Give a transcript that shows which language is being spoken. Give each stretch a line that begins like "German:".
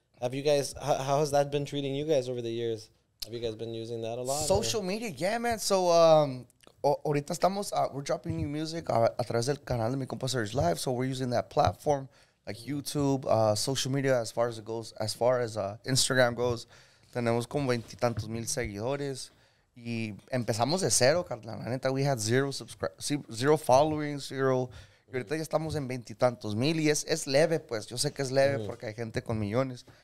English: Have you guys, how has that been treating you guys over the years? Have you guys been using that a lot? Social media, yeah, man. So,
Spanish: ahorita estamos,
English: we're dropping new music
Spanish: a través del canal de mi compa
English: Serge Live. So we're using that platform, like YouTube, social media, as far as Instagram goes.
Spanish: Tenemos como 20 tantos mil seguidores. Y empezamos de cero, carnal. La neta,
English: we had zero followings, zero.
Spanish: Y ahorita ya estamos en 20 tantos mil. Y es leve, pues. Yo sé que es leve porque hay gente con millones.